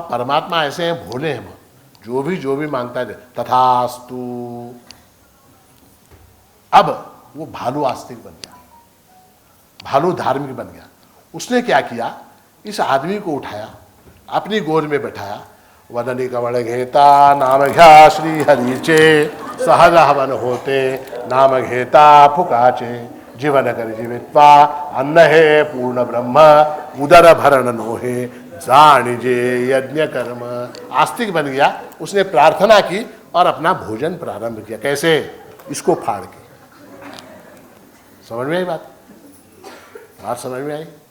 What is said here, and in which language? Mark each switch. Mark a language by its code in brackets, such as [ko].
[hi] अब परमात्मा ऐसे हैं, भोले हैं, जो भी मांगता है तथास्तु। अब वो भालू आस्तिक बन गया, भालू धार्मिक बन गया। उसने क्या किया इस आदमी को उठाया, अपनी गोद में बैठाया। [mr] वदनी कमल घेता नाम घ्या श्री हरिचे, सहज हवन होते नाम घेता फुकाचे। जीवन कर जीवित्वा अन्न है पूर्ण ब्रह्म, उदर भरण नोहे जानिजे यज्ञ कर्म। [hi] आस्तिक बन गया, उसने प्रार्थना की और अपना भोजन प्रारंभ किया। कैसे? इसको फाड़ के। समझ में आई बात? बात समझ में आई?